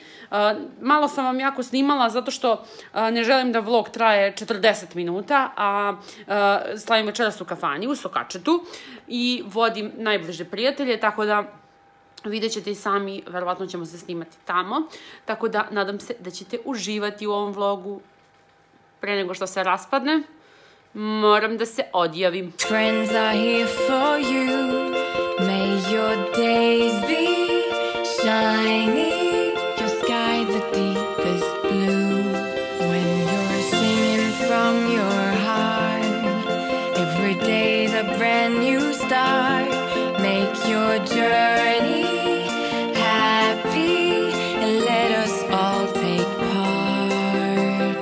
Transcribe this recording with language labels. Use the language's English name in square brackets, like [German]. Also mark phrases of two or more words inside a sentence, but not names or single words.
[Serbian] Malo sam vam jako snimala zato što ne želim da vlog traje 40 minuta, a slavim večeras u kafani, u Sokačetu i vodim najbliže prijatelje, tako da vidjet ćete i sami, verovatno ćemo se snimati tamo, tako da nadam se da ćete uživati u ovom vlogu. Pre nego što se raspadne, moram da se odjavim. [English] Friends are here for you. May your days be shiny, your sky the deepest blue. When you're singing from your heart, make your journey happy and let us all take part.